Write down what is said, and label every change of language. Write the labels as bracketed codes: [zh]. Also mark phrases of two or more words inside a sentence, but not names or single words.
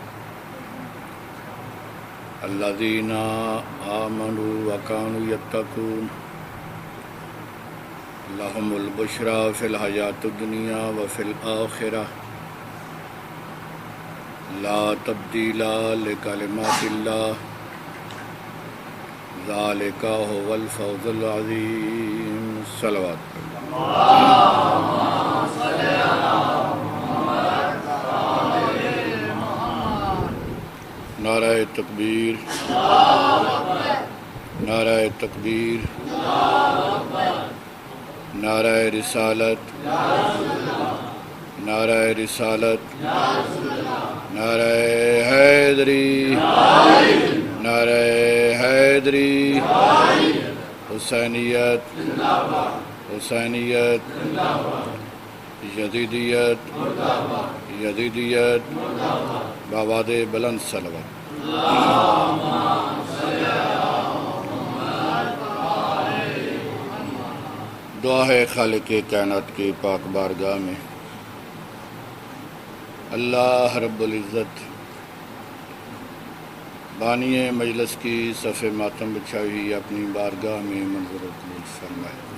[ar] الذين آمنوا وكانوا يتقون لهم البشرى في الحياة الدنيا وفي الآخرة لا تبديل لكلمات الله ذالک هو الفوز العظیم۔ [ur] صلوات۔ نعرہ تکبیر، نعرہ تکبیر، نعرہ رسالت، نعرہ رسالت، نعرہ حیدری، نعرہ حیدری، حسینیت، حسینیت، یزیدیت، یزیدیت، بآباد بلند صلوات۔ دعا ہے خالق کائنات کی پاک بارگاہ میں اللہ رب العزت بانی مجلس کی صف ماتم بچھائی ہوئی اپنی بارگاہ میں منظور قبول فرمائے۔